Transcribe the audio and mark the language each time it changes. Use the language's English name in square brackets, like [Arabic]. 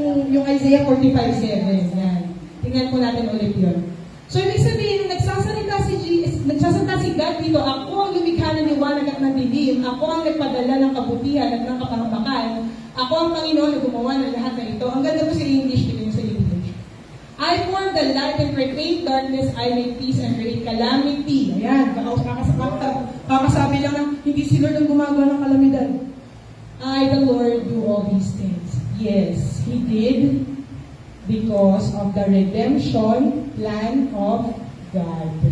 [Filipino] Yung Isaiah 45:7. Yan. Tingnan po natin ulit yun. So, ibig sabihin, nagsasalita si God dito, ako ang lumikha ng liwanag at ng dilim, ako ang nagpadala ng kabutihan at ng kapahamakan, ako ang Panginoon na gumawa ng lahat ng ito. Ang ganda po sa English, tingnan sa English. [English] I form the light and proclaim darkness, I make peace and create calamity. [Filipino] Ayan, kakasabi lang na hindi si Lord ang gumagawa ng kalamidad. [English] I, the Lord, do all these things. Yes, He did because of the redemption plan of God.